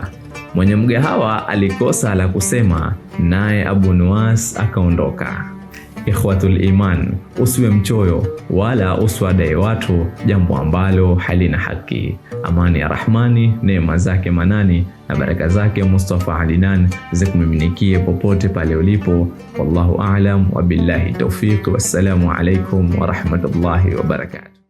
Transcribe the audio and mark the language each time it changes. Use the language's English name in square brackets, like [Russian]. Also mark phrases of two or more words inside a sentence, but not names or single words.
[Swahili] Mwenye mgahawa alikosa la kusema, naye Abu Nuwas akaondoka. [Arabic] إخوة الإيمان, [Swahili] usiwe mchoyo wala usiwadai watu jambo ambalo halina haki. Amani ya Rahmani, neema zake manani na baraka zake Mustafa Alinan zikumiminikie popote pale ulipo. [Arabic] والله أعلم وبالله التوفيق والسلام عليكم ورحمة الله وبركاته.